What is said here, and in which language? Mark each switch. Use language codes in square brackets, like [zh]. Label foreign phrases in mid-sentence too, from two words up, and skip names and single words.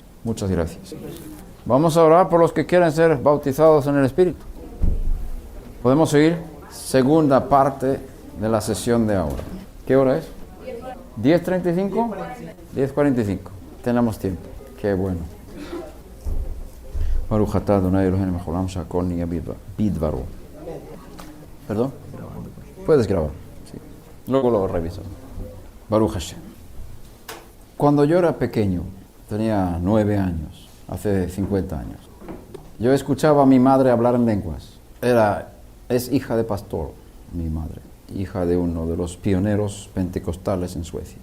[es] Muchas gracias. Vamos a orar por los que quieren ser bautizados en el Espíritu. Podemos seguir segunda parte de la sesión de ahora. ¿Qué hora es? 10:35. 10:45. Tenemos tiempo. Qué bueno. [he] ברוך אתה אדוני אלהינו מלך העולם שהכל נהיה בדברו. [es] ¿Perdón? Puedes grabar. Sí. Luego lo revisas. [he] ברוך השם. [es] Cuando yo era pequeño, tenía 9 años, hace 50 años, yo escuchaba a mi madre hablar en lenguas. Es hija de pastor, mi madre, hija de uno de los pioneros pentecostales en Suecia.